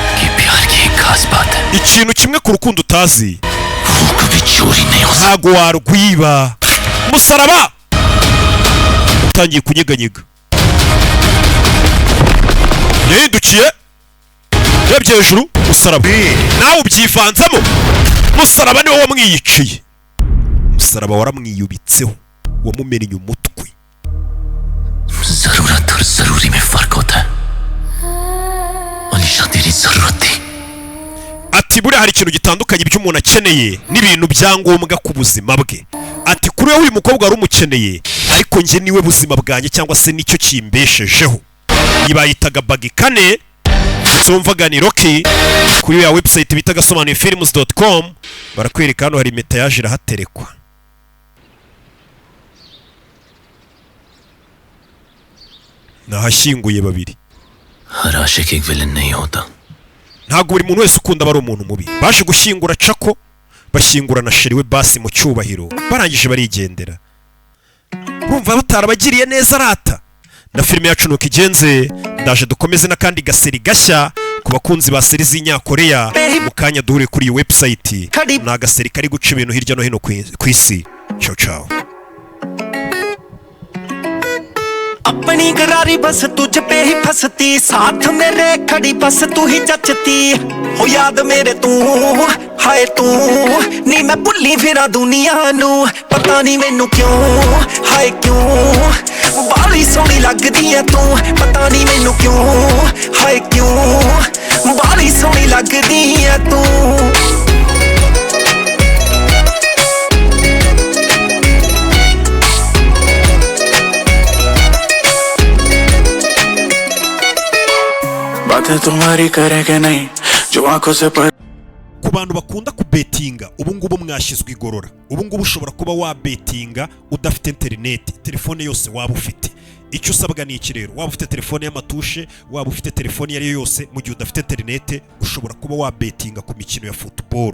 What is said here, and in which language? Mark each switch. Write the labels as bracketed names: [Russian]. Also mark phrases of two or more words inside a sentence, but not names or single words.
[Kinyarwanda] ikintu kimwe ku rukundo utazi ntago warwiba musaraba utangiye kunyeganyega yahindukiye yabye hejuru musaraba nawe ubyivanzamo musaraba niwe wamwiyiciye musaraba waramwiyubitseho wamumennye umutwe [Hindi] ज़रूरत और ज़रूरी में फर्क होता है अलीशा तेरी ज़रूरत थी [Kinyarwanda] ati buriya hari ikintu gitandukanye by'umuntu akeneye n'ibintu byangombwa ku buzima bwe ati kuri we uyu mukobwa wari umukeneye ariko njye niwe buzima bwanjye cyangwa se nicyo kimbeshejeho yibayitaga bagikane tumvaga ni Rocky kuri ya website bita gasobanuye films.com barakwereka hano hari impeta yaje irahaterekwa nahashyinguye babiri. [Hindi] हर आशिक एक विलन नहीं होता. [Kinyarwanda] Ntabwo buri muntu wese ukunda bari umuntu mubi. Baje gushyingura Chako, bashyingura na sheri we Basi mu cyubahiro, barangije barigendera. Urumva batarabagiriye neza rata. Na filime yacu nuko igenze, ndaje dukomeze n'akandi gaseri gashya ku bakunzi ba seri z'Inyakoreya. Mu kanya duhure kuri iyi website. Ni agaseri kari guca ibintu hirya no hino ku isi. [Italian] Ciao ciao. [Hindi] अपनी करारी बस तुझ पे ही फंसती, साथ मेरे खड़ी बस तू ही जचती हो, याद मेरे तू हाय [Punjabi] ਤੂੰ ਨੀ ਮੈਂ ਭੁੱਲੀ ਫਿਰਾਂ ਦੁਨੀਆ ਨੂੰ, ਪਤਾ ਨਹੀਂ ਮੈਨੂੰ ਕਿਉਂ ਹਾਏ ਕਿਉਂ ਬੱਲੀ ਸੋਹਣੀ ਲੱਗਦੀ ਹੈ ਤੂੰ, ਪਤਾ ਨਹੀਂ ਮੈਨੂੰ ਕਿਉਂ ਹਾਏ ਕਿਉਂ ਬੱਲੀ ਸੋਹਣੀ ਲੱਗਦੀ ਹੈ ਤੂੰ. [Hindi] बातें तुम्हारी करे के नहीं जो आंखों से पर. [Kinyarwanda] Ku bantu bakunda kubetinga ubu ngubu mwashyizwe igorora. Ubu ngubu ushobora kuba wabetinga udafite internet, telefone yose waba ufite. Icyo usabwa ni iki rero? Waba ufite telefone y'amatushe, waba ufite telefone yari yose, mu gihe udafite internet ushobora kuba wabetinga ku mikino ya football.